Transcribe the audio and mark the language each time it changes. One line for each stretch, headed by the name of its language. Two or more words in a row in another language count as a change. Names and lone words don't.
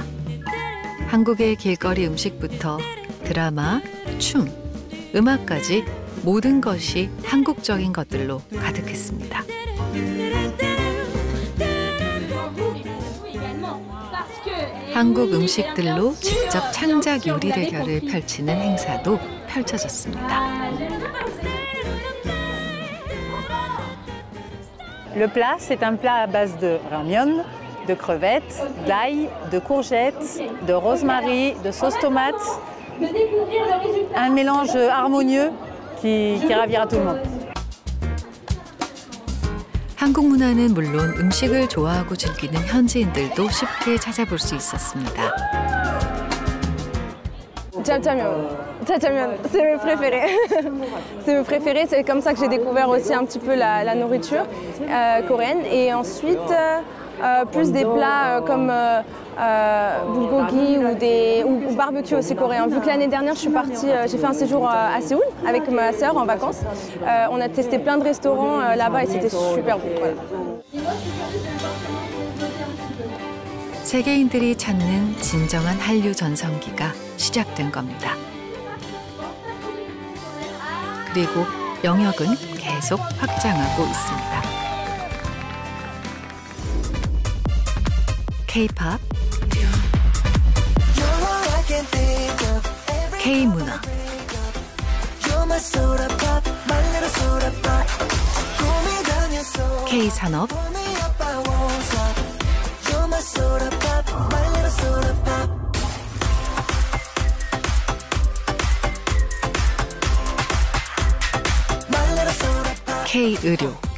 Korean: 한국의 길거리 음식부터 드라마, 춤, 음악까지 모든 것이 한국적인 것들로 가득했습니다. 한국 음식들로 직접 창작 요리 대결을 펼치는 행사도 펼쳐졌습니다.
French: Le plat, c'est un plat à base de ramen, de crevettes, d'ail, de courgettes, de rosemary, de sauce tomate. Un mélange harmonieux qui ravira tout le monde.
Korean: 한국 문화는 물론 음식을 좋아하고 즐기는 현지인들도 쉽게 찾아볼 수 있었습니다.
French: Jjajangmyeon, c'est mes préférés. C'est mes préférés, c'est comme ça que j'ai découvert aussi un petit peu la nourriture coréenne. Et ensuite, plus des plats comme bulgogi ou barbecue aussi coréen. Vu que l'année dernière, je suis partie, j'ai fait un séjour à Séoul avec ma sœur en vacances. On a testé plein de restaurants là-bas et c'était super bon. Voilà.
Korean: 세계인들이 찾는 진정한 한류 전성기가 시작된 겁니다. 그리고 영역은 계속 확장하고 있습니다. K-팝, K-문화, K-산업, K-의료,